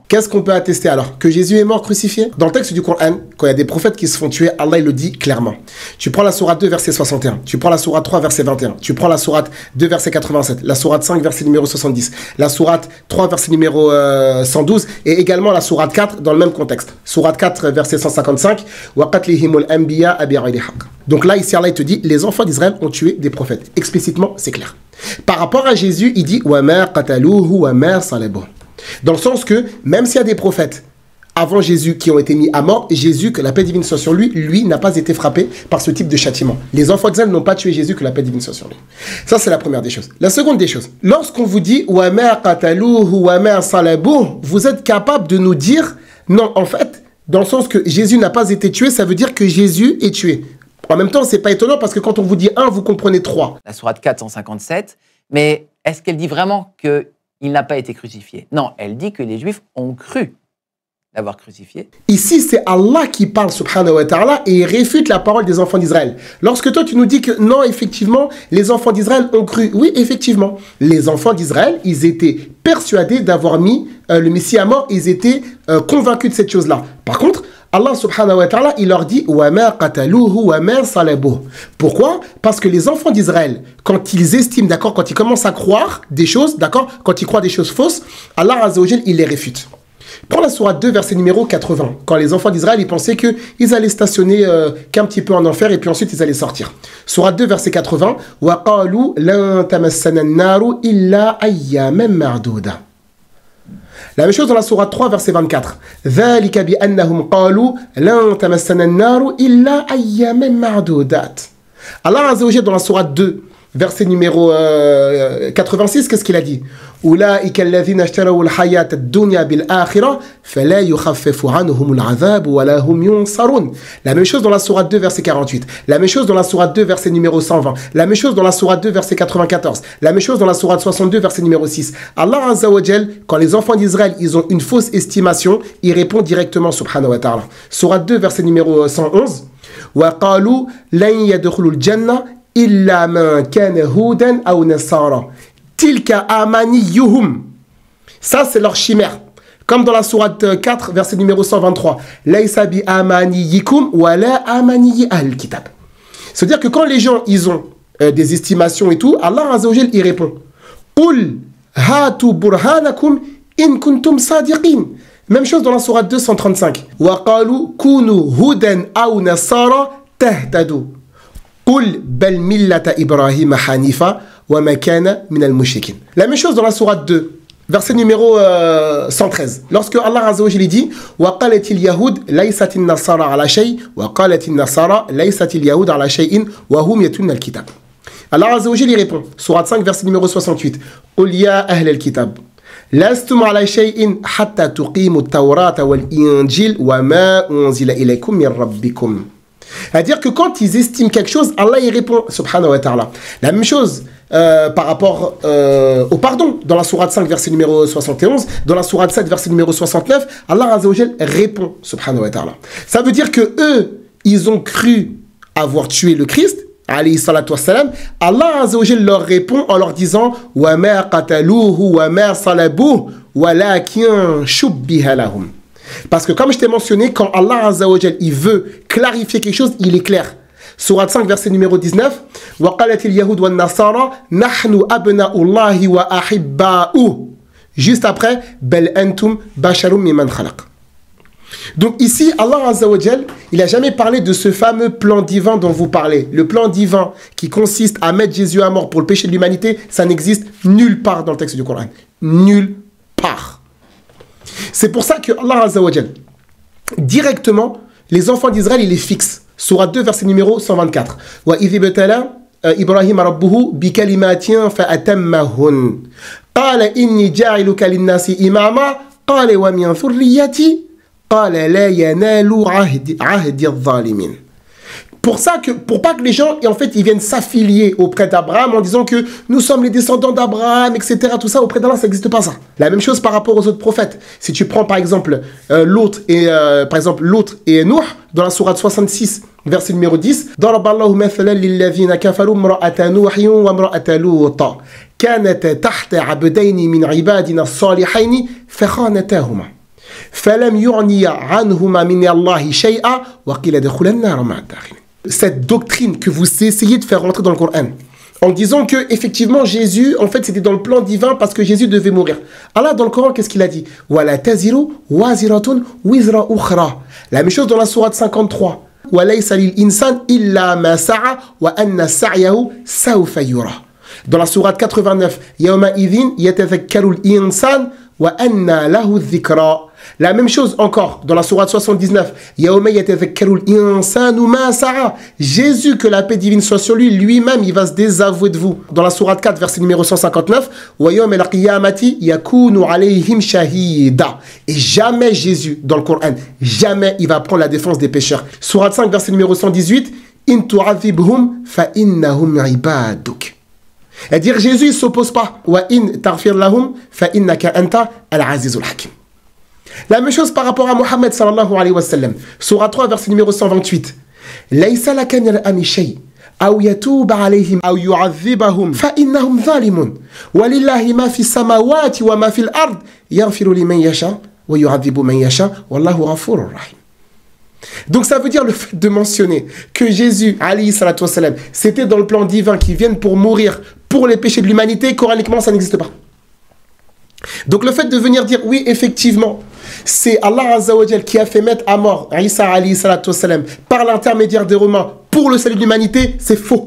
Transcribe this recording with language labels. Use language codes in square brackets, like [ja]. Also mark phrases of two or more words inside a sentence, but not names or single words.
[fr] Qu'est-ce qu'on peut attester alors? Que Jésus est mort crucifié? Dans le texte du Coran, quand il y a des prophètes qui se font tuer, Allah il le dit clairement. Tu prends la sourate 2 verset 61, tu prends la sourate 3 verset 21, tu prends la sourate 2 verset 87, la sourate 5 verset numéro 70, la sourate 3 verset numéro 112 et également la sourate 4 dans le même contexte. Sourate 4 verset 155 [ar] وقتلهم الأنبياء بغير حق. [fr] Donc là ici Allah il te dit les enfants d'Israël ont tué des prophètes. Explicitement, c'est clair. Par rapport à Jésus, il dit [ar] وما قتلوه وما صلبوه. [fr] Dans le sens que même s'il y a des prophètes avant Jésus qui ont été mis à mort, Jésus, que la paix divine soit sur lui, lui n'a pas été frappé par ce type de châtiment. Les enfants d'Israël n'ont pas tué Jésus, que la paix divine soit sur lui. Ça, c'est la première des choses. La seconde des choses, lorsqu'on vous dit [ar] وما قتلوه وما صلبوه, [fr] vous êtes capable de nous dire non, en fait, dans le sens que Jésus n'a pas été tué, ça veut dire que Jésus est tué. En même temps, c'est pas étonnant parce que quand on vous dit 1, vous comprenez 3. La sourate 457, mais est-ce qu'elle dit vraiment qu'il n'a pas été crucifié? Non, elle dit que les Juifs ont cru l'avoir crucifié. Ici, c'est Allah qui parle, [ar] سبحانه وتعالى, [fr] et il réfute la parole des enfants d'Israël. Lorsque toi, tu nous dis que non, effectivement, les enfants d'Israël ont cru. Oui, effectivement, les enfants d'Israël, ils étaient persuadés d'avoir mis le Messie à mort, ils étaient convaincus de cette chose-là. Par contre, Allah [ar] سبحانه وتعالى, [fr] il leur dit [ar] وما قتلوه وما صلبوه. [fr] Pourquoi? Parce que les enfants d'Israël, quand ils estiment, d'accord, quand ils commencent à croire des choses, d'accord, quand ils croient des choses fausses, Allah [ar] عز وجل, [fr] il les réfute. Prends la sourate 2, verset numéro 80. Quand les enfants d'Israël, ils pensaient qu'ils allaient stationner qu'un petit peu en enfer et puis ensuite ils allaient sortir. Sourate 2, verset 80. [ar] وقالوا لن تمسنا النار إلا أياما معدودة. [fr] La même chose dans la sourate 3, verset 24. [ar] ذَلِكَ بِأَنَّهُمْ قَالُوا لَن تَمَسَّنَا النَّارُ إِلَّا أَيَّامًا مَعْدُودَاتٍ. [fr] Allah [ar] عز وجل [fr] dans la sourate 2, verset numéro 86, qu'est-ce qu'il a dit? [ar] أُولَٰئِكَ الَّذِينَ اشْتَرَوُا الْحَيَاةَ الدُّنْيَا بِالْآخِرَةِ فَلَا يُخَفَّفُ عَنْهُمُ الْعَذَابُ وَلَا هُمْ يُنصَرُونَ. [fr] La même chose dans la sourate 2, verset 48. La même chose dans la sourate 2, verset numéro 120. La même chose dans la sourate 2, verset 94. La même chose dans la sourate 62, verset numéro 6. Allah [ar] عز وجل, [fr] quand les enfants d'Israël, ils ont une fausse estimation, il répond directement, [ar] سبحانه وتعالى. [fr] Sourate 2, verset numéro 111. [ar] وَقَالُوا لَنْ يَدْخُلُوا الْجَنَّةَ إِلَّا مَنْ كَانَ هُودًا أَوْ نَصَارًا تلك أمانيهم. [fr] Ça, c'est leur chimère. Comme dans la sourate 4, verset numéro 123. [ar] ليس بأمانيكم ولا أماني الكتاب. [fr] C'est-à-dire que quand les gens, ils ont des estimations et tout, Allah [ar] عز وجل, [fr] il répond. [ar] قل هاتوا برهانكم إن كنتم صادقين. [fr] Même chose dans la sourate 235. [ar] وقالوا كونوا هودا أو نصارى تهتدوا. قل بل ملة إبراهيم حنيفا. [fr] La même chose dans la sourate 2, verset numéro 113. Lorsque Allah [ar] عز وجل [fr] dit [ar] وَقَالَتِ الْيَهُودِ لَيْسَتِ النَّصَارَى عَلَى شَيْءٍ وَقَالَتِ النَّصَارَى لَيْسَتِ الْيَهُودِ عَلى شَيْءٍ وَهُمْ يَتْلُونَ الْكِتَابَ. [fr] Allah [ar] عز وجل [fr] répond, sourate 5, verset numéro 68. [ar] قُلْ يَا أَهْلَ الْكِتَابِ لَسْتُمْ عَلَى شَيْءٍ حَتَّى تُقِيمُوا التَّوْرَاةَ وَالْإِنْجِيلَ وَمَا أُنْزِلَ إِلَيْكُمْ مِنْ رَبِّكُمْ. [fr] C'est-à-dire que quand ils estiment quelque chose, Allah y répond, [ar] سبحانه وتعالى. [fr] La même chose par rapport au pardon, dans la sourate 5, verset numéro 71, dans la sourate 7, verset numéro 69, Allah [ar] عز وجل [fr] répond, [ar] سبحانه وتعالى. [fr] Ça veut dire que eux, ils ont cru avoir tué le Christ, [ar] عليه الصلاة والسلام. [fr] Allah [ar] عز وجل [fr] leur répond en leur disant [ar] وما قتلوه وما صلبوه ولكن شبه لهم. [fr] Parce que comme je t'ai mentionné, quand Allah [ar] عز وجل, [fr] il veut clarifier quelque chose, il est clair. Sourate 5, verset numéro 19. [ar] وَقَالَتِ الْيَهُودُ وَالنَّصَارَى نَحْنُ أَبْنَاءُ اللَّهِ وَأَحِبَّاؤُهُ. [fr] Juste après, [ar] بَلْ أَنْتُمْ بَشَرٌ مِّمَّنْ خَلَقَ. [fr] Donc ici, Allah [ar] عز وجل, [fr] il n'a jamais parlé de ce fameux plan divin dont vous parlez. Le plan divin qui consiste à mettre Jésus à mort pour le péché de l'humanité, ça n'existe nulle part dans le texte du Coran. Nulle part. C'est pour ça que Allah [ar] عز وجل, [fr] directement, les enfants d'Israël, il les fixe. Sourate 2, verset numéro 124. [ar] وإذ ابتلى إبراهيم ربه بكلمات فأتمهن. قال إني جاعلك للناس إماما. قال ومن ذريتي قال لا ينال عهدي الظالمين. [fr] Pour ça que, pour pas que les gens, en fait, ils viennent s'affilier auprès d'Abraham en disant que nous sommes les descendants d'Abraham, etc. Tout ça, auprès d'Allah, ça n'existe pas ça. La même chose par rapport aux autres prophètes. Si tu prends par exemple l'autre et Nuh, dans la sourate 66, verset numéro 10, [ar] ضرب الله مثلا للذين كفروا امرأة نوح وامرأة لوط كانتا تحت عبدين من عبادنا الصالحين فخانتاهما فلم يغني عنهما من الله شيئا وقيل ادخلا النار مع الداخلين. [fr] Cette doctrine que vous essayez de faire rentrer dans le Coran, en disant que effectivement Jésus, en fait, c'était dans le plan divin parce que Jésus devait mourir. Allah, dans le Coran, qu'est-ce qu'il a dit? [ar] ولا تزر وازرة وزر أخرى. [fr] La même chose dans la sourate 53. [ar] وليس للإنسان إلا ما سعى وأن سعيه سوف يرى. [fr] Dans la sourate 89, [ar] يومئذ يتذكر الإنسان وأنى له الذكرى. [fr] La même chose encore dans la sourate 79. Jésus, que la paix divine soit sur lui, lui-même, il va se désavouer de vous. Dans la sourate 4, verset numéro 159. Et jamais Jésus, dans le Coran, jamais il va prendre la défense des pécheurs. Sourate 5, verset numéro 118. C'est-à-dire Jésus, il ne s'oppose pas. La même chose par rapport à Mohammed [ar] صلى الله عليه وسلم. [fr] Surah 3, verset numéro 128. [ar] ليس لك من الأمر شيء أو يتوب عليهم أو يعذبهم فإنهم ظالمون ولله ما في السماوات وما في الأرض يغفر لمن يشاء ويعذب من يشاء والله غفور رحيم. [fr] Donc ça veut dire le fait de mentionner que Jésus [ar] عليه الصلاة والسلام, [fr] c'était dans le plan divin qui viennent pour mourir pour les péchés de l'humanité, coraniquement ça n'existe pas. Donc le fait de venir dire oui effectivement c'est Allah [ar] عز وجل [fr] qui a fait mettre à mort Isa [ar] عليه الصلاة والسلام [fr] par l'intermédiaire des Romains pour le salut de l'humanité, c'est faux.